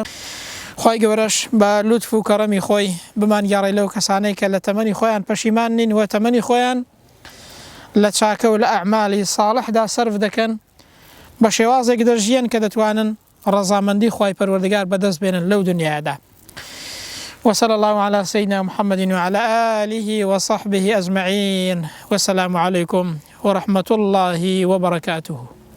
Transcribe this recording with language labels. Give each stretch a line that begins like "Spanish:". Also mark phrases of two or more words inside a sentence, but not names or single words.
Central Kurdish: خوای گەورەش بە لوتف و کەڕەمی خۆی بمانگەڕێ لەو کەسانەی کە لە تەمەنی خۆیان پەشیمان نین و تەمەنی خۆیان لە چاکە و لە ئەعمالی ساڵحدا سەرف دەکەن بە شێوازێک دەژیان کە دەتوانن ڕەزامەندی خوای پەروەردگار بەدەست بێنن لەو دنیادا.
Arabic: وصلى الله على سيدنا محمد وعلى آله وصحبه أجمعين والسلام عليكم ورحمة الله وبركاته.